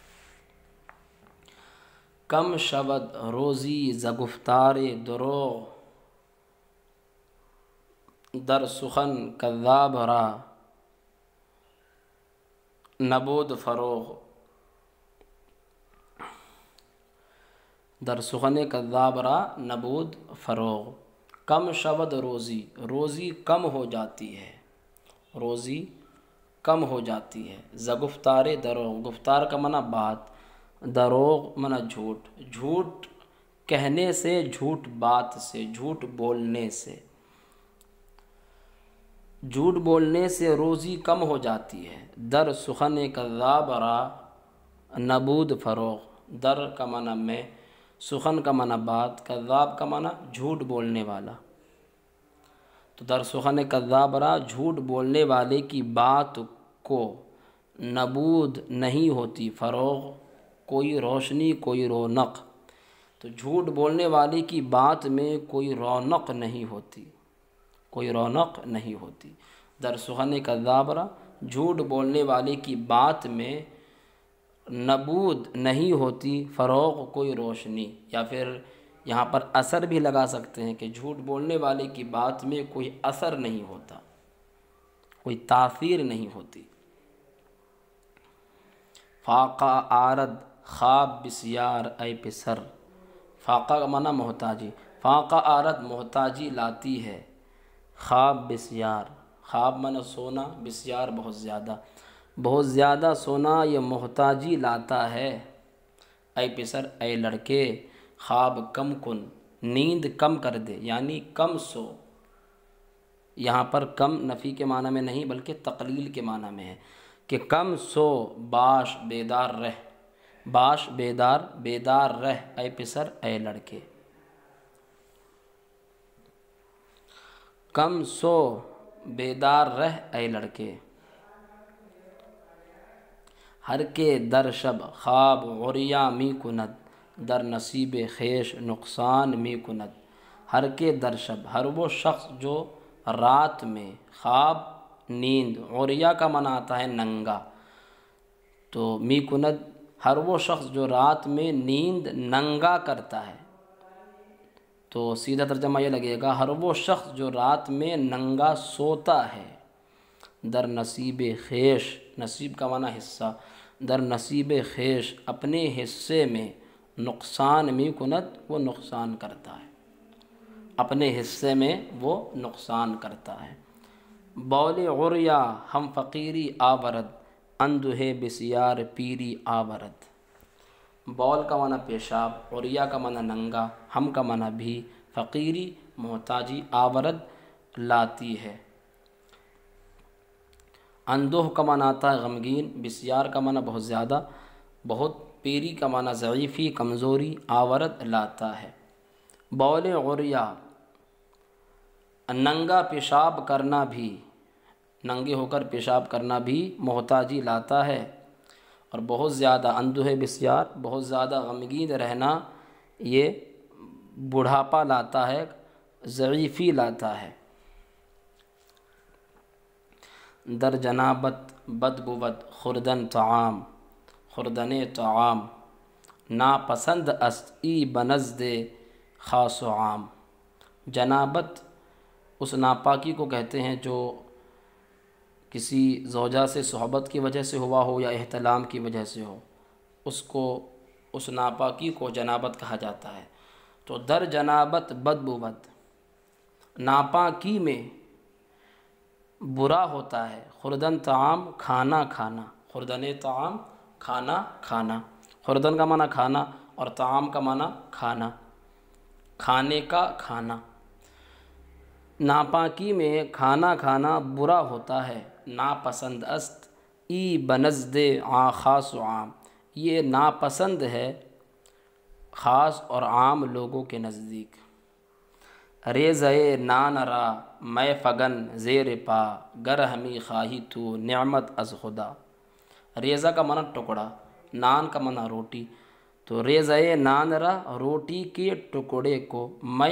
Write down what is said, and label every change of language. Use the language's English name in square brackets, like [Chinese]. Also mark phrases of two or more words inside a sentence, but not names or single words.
[Persian] کم شود روزی ز گفتار دروغ، در سخن کذاب را نبود فروغ، در سخن کذاب را نبود فروغ۔ کم شود روزی، [Urdu] روزی کم ہو جاتی ہے، روزی کم ہو جاتی ہے، [Persian] ز گفتار دروغ، [Urdu] گفتار کا معنی بات، دروغ معنی جھوٹ، جھوٹ کہنے سے، جھوٹ بات سے، جھوٹ بولنے سے، جھوٹ بولنے سے روزی کم ہو جاتی ہے۔ [Persian] در سخن کذاب را نبود فروغ، [Urdu] در کا معنی میں، سخن کا معنی بات، کذاب کا معنی جھوٹ بولنے والا، تو [Persian] در سخن کذاب را [Urdu] جھوٹ بولنے والے کی بات کو نبود نہیں ہوتی، فروغ کوئی روشنی، کوئی رونق، تو جھوٹ بولنے والے کی بات میں کوئی رونق نہیں ہوتی، کوئی رونق نہیں ہوتی۔ [Persian] در سخن کذاب را، [Urdu] جھوٹ بولنے والے کی بات میں نبود نہیں ہوتی، فروغ کوئی روشنی، یا پھر یہاں پر اثر بھی لگا سکتے ہیں کہ جھوٹ بولنے والے کی بات میں کوئی اثر نہیں ہوتا، کوئی تاثیر نہیں ہوتی۔ [Persian] فاقہ آرد خواب بسیار اے پسر، [Urdu] فاقہ کا معنی محتاجی، [Persian] فاقہ آرد [Urdu] محتاجی لاتی ہے، [Persian] خواب بسیار، [Urdu] خواب معنی سونا، بسیار بہت زیادہ، بہت زیادہ سونا یہ محتاجی لاتا ہے، [Persian] اے پسر [Urdu] اے لڑکے، [Persian] خواب کم کن، [Urdu] نیند کم کر دے، یعنی کم سو، یہاں پر کم نفی کے معنی میں نہیں بلکہ تقلیل کے معنی میں ہے کہ کم سو، باش بیدار رہ، باش بیدار رہ، [Persian] اے پسر [Urdu] اے لڑکے، کم سو بیدار رہ اے لڑکے۔ [Persian] ہر کے در شب خواب عریاں می کند، در نصیب خویش نقصان می کند۔ ہر کے در شب، [Urdu] ہر وہ شخص جو رات میں، خواب نیند، عریاں کا معنی آتا ہے ننگا، تو [Persian] می کند [Urdu] ہر وہ شخص جو رات میں نیند ننگا کرتا ہے، تو سیدھا ترجمہ یہ لگے گا ہر وہ شخص جو رات میں ننگا سوتا ہے، [Persian] در نصیب خویش، [Urdu] نصیب کا معنی حصہ، [Persian] در نصیب خویش [Urdu] اپنے حصے میں، [Persian] نقصان می کند [Urdu] وہ نقصان کرتا ہے، اپنے حصے میں وہ نقصان کرتا ہے۔ [Persian] بول عریا ہم فقیری آورد، اندوہ بسیار پیری آورد۔ [Urdu] بول کا معنی پیشاب، عریا کا معنی ننگا، ہم کا معنی بھی، فقیری محتاجی، آورد لاتی ہے۔ اندوہ کا معنی آتا ہے غمگین، بسیار کا معنی بہت زیادہ، بہت، پیری کا معنی ضعیفی، کمزوری، آورد لاتا ہے۔ [Persian] بول عریا، [Urdu] ننگا پیشاب کرنا بھی، ننگے ہو کر پیشاب کرنا بھی محتاجی لاتا ہے، اور بہت زیادہ [Persian] اندوہ بسیار، [Urdu] بہت زیادہ غمگین رہنا یہ بڑھاپا لاتا ہے، ضعیفی لاتا ہے۔ [Persian] در جنابت بد بود خوردن طعام، خوردن طعام، ناپسند است ای بنزد خاص و عام۔ [Urdu] جنابت اس ناپاکی کو کہتے ہیں جو کسی زوجہ سے صحبت کی وجہ سے ہوا ہو یا احتلام کی وجہ سے ہو، اس ناپاکی کو جنابت کہا جاتا ہے۔ [Persian] تو در جنابت بد بود، [Urdu] ناپاکی میں برا ہوتا ہے، [Persian] خوردن طعام [Urdu] کھانا کھانا، [Persian] خوردن طعام [Urdu] کھانا کھانا، خوردن کا معنی کھانا اور طعام کا معنی کھانا، کھانے کا کھانا۔ ناپاکی میں کھانا کھانا برا ہوتا ہے، [Persian] ناپسند است ای بنزد خاص و عام، [Urdu] یہ ناپسند ہے خاص اور عام لوگوں کے نزدیک۔ [Persian] ریزہ نان را میں فگن زیر پا، گر ہمی خواہی تو نعمت از خدا۔ [Urdu] ریزہ کا معنی ٹکڑا، نان کا معنی روٹی، تو [Persian] ریزہ نان را [Urdu] روٹی کے ٹکڑے کو، میں